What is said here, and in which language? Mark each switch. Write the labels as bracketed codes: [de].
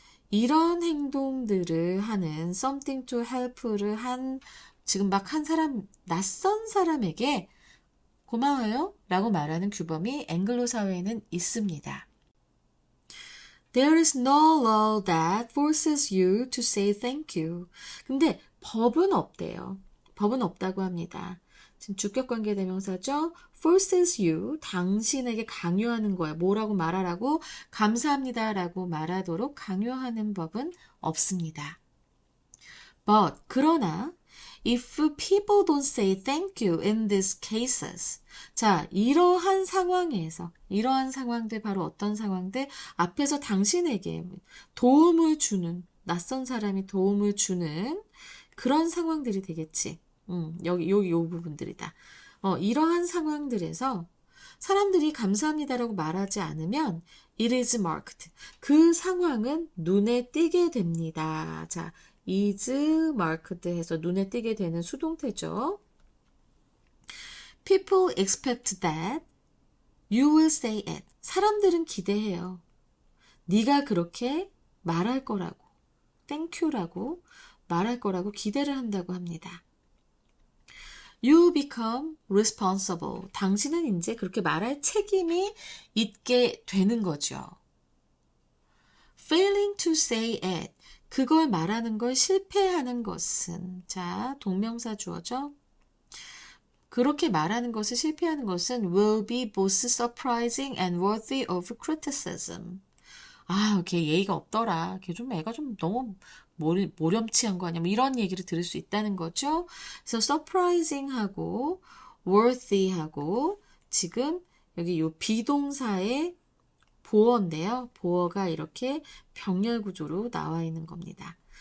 [ko] 이런 행동들을 하는 [en] something to help [ko] 를 지금 막 한 사람, 낯선 사람에게 고마워요 라고 말하는 규범이 앵글로 사회에는 있습니다. [en] There is no law that forces you to say thank you. [ko] 근데 법은 없대요. 법은 없다고 합니다. 지금 주격관계대명사죠. [en] forces you, [ko] 당신에게 강요하는 거야. 뭐라고 말하라고? 감사합니다 라고 말하도록 강요하는 법은 없습니다. [en] But, [ko] 그러나 [en] if people don't say thank you in these cases. [ko] 자, 이러한 상황들 바로 어떤 상황들? 앞에서 당신에게 도움을 주는, 낯선 사람이 도움을 주는 그런 상황들이 되겠지. 여기 요 부분들이다. 이러한 상황들에서 사람들이 감사합니다라고 말하지 않으면 [en] It is marked. [ko] 그 상황은 눈에 띄게 됩니다. 자, [en] is marked [ko] 해서 눈에 띄게 되는 수동태죠. [en] People expect that you will say it. [ko] 사람들은 기대해요. 네가 그렇게 말할 거라고, thank you라고 말할 거라고 기대를 한다고 합니다. [en] You become responsible. [ko] 당신은 이제 그렇게 말할 책임이 있게 되는 거죠. [en] Failing to say it. [ko] 그걸 말하는 걸 실패하는 것은, 자, 동명사 주어죠. 그렇게 말하는 것을 실패하는 것은 [en] will be both surprising and worthy of criticism. [ko] 아, 걔 예의가 없더라. 걔 좀 애가 좀 너무 모렴치한 거 아니야? 뭐 이런 얘기를 들을 수 있다는 거죠. 그래서 surprising하고 worthy하고 지금 여기 요 비동사의 보어인데요. 보어가 이렇게 병렬 구조로 나와 있는 겁니다.